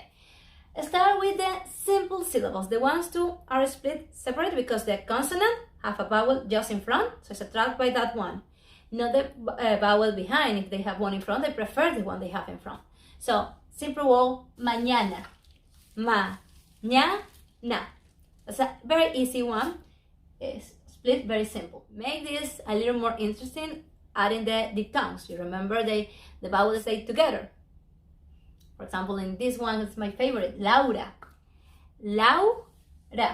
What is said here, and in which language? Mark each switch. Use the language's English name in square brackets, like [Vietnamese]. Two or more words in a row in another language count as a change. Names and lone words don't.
[English] Start with the simple syllables. The ones two are split separate because the consonant have a vowel just in front, so it's attracted by that one. Not the vowel behind. If they have one in front, they prefer the one they have in front. So, simple word, mañana. Ma-ña-na. That's a very easy one. It's split, very simple. Make this a little more interesting, adding the diphthongs. You remember the vowels stay together. For example, in this one, it's my favorite, Laura. Laura.